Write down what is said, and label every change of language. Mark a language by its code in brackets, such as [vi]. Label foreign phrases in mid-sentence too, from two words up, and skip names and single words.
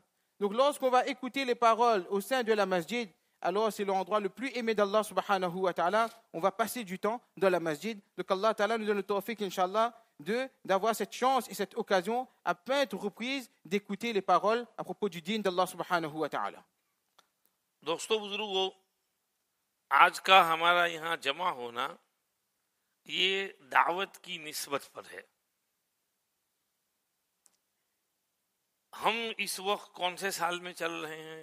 [fr] Donc lorsqu'on va écouter les paroles au sein de la masjid, alors c'est l'endroit le plus aimé d' [ar] الله سبحانه وتعالى. [fr] On va passer du temps dans la masjid. Donc [ar] الله تعالى [fr] nous donne le tawfiq, inshallah, d'avoir cette chance et cette occasion à maintes reprises d'écouter les paroles à propos du din d' [ar] الله سبحانه وتعالى. [ur] دوستو بزرگو, آج کا ہمارا یہاں جمع ہونا یہ دعوت کی نسبت پر ہے. ہم اس وقت کون سے سال میں چل رہے ہیں؟